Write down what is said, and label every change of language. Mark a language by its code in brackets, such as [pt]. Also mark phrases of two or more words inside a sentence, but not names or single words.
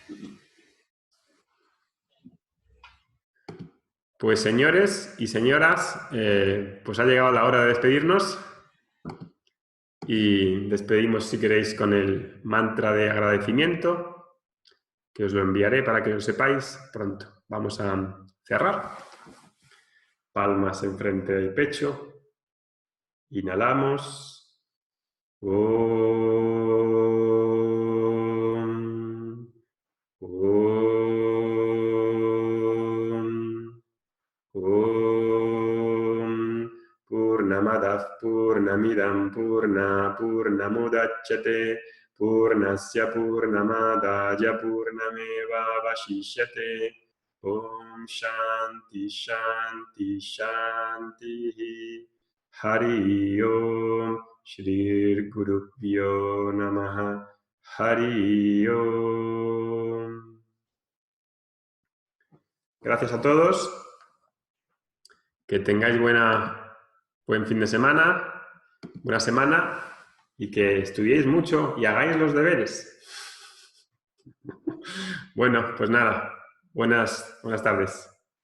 [es] Pues señores y señoras, pues ha llegado la hora de despedirnos y despedimos, si queréis, con el mantra de agradecimiento, que os lo enviaré para que lo sepáis pronto. Vamos a cerrar. Palmas enfrente del pecho. Inhalamos. [sa] पूर्णमदः पूर्णमिदम् पूर्णमुदच्यते पूर्णस्य पूर्णमादाय पूर्णमेव अवशिष्यते. ॐ शान्तिः शान्तिः शान्तिः. हरि ॐ। श्री गुरुभ्यो नमः. हरि ॐ. [es] Gracias a todos. Que tengáis buen fin de semana, buena semana, y que estudiéis mucho y hagáis los deberes. Bueno, pues nada, buenas tardes.